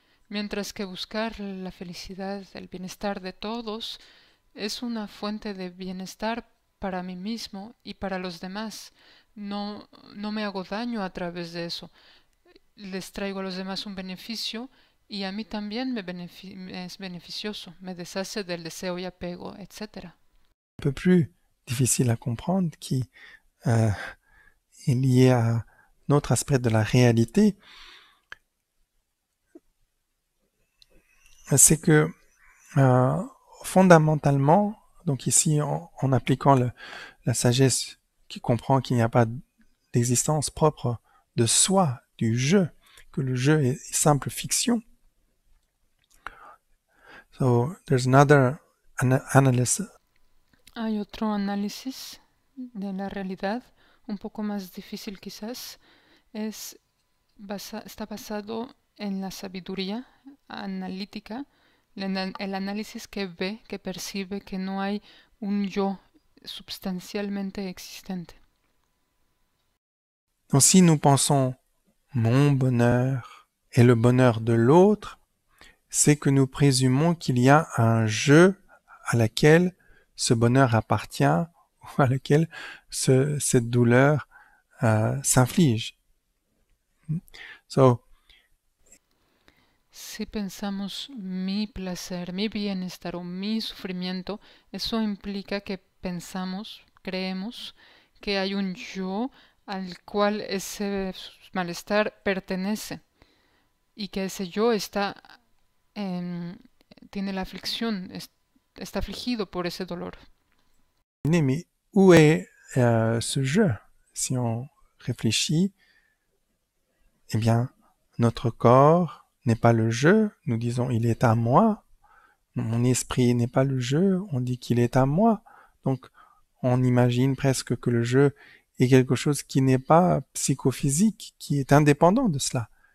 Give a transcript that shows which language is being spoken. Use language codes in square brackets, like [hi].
[es] Mientras que buscar la felicidad, el bienestar de todos, es una fuente de bienestar para mí mismo y para los demás. No me hago daño a través de eso. Les traigo a los demás un beneficio y a mí también es beneficioso. Me deshace del deseo y apego, etc. [fr] Un peu plus difficile à comprendre qui est lié à notre aspect de la réalité, c'est que fondamentalement, donc ici en appliquant la sagesse qui comprend qu'il n'y a pas d'existence propre de soi, du jeu, que le jeu est simple fiction. [en] So there's another analysis. [es] Hay otro análisis de la realidad, un poco más difícil quizás. Está basado en la sabiduría analítica, el análisis que ve, que percibe que no hay un yo substancialmente existente. [fr] Donc si nous pensons mon bonheur et le bonheur de l'autre, c'est que nous présumons qu'il y a un jeu à laquelle ce bonheur appartient ou à laquelle cette douleur s'inflige. [en] So, [es] si pensamos mi placer, mi bienestar o mi sufrimiento, eso implica que creemos que hay un yo al cual ese malestar pertenece y que ese yo tiene la aflicción, está afligido por ese dolor. [fr] Mais où est ce je? Si on réfléchit, eh bien, notre corps n'est pas le je, nous disons il est à moi. Mon esprit n'est pas le je, on dit qu'il est à moi. Donc, on imagine presque que le je est quelque chose qui n'est pas psychophysique, qui est indépendant de cela.